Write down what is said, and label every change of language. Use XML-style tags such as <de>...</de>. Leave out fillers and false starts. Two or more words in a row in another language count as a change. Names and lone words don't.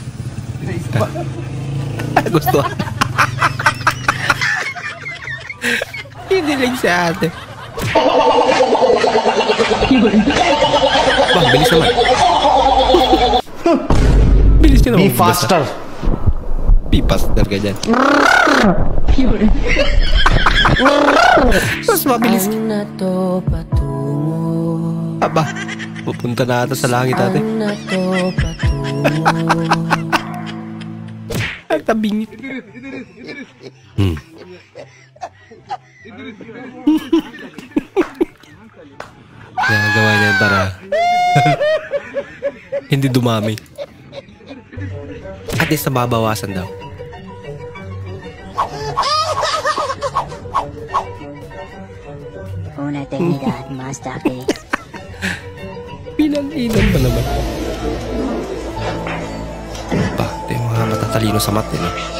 <tl>Gusto. Hindi lang sa ate. Bang, bilis naman. Bilis ka naman.</tl> <en>Be faster. Be faster</en> <tl>ka dyan. Mas mabilis. Aba, pupunta na ata sa langit ate. Ang tabingit. Nagawa niya para hindi dumami.</tl> <en>At least</en> <tl>nababawasan daw.</tl> <es>Una eternidad más tarde.</es> <tl>Pinang-inan ba naman? Ba, ito yung mga matatalino sa mat eh.</tl>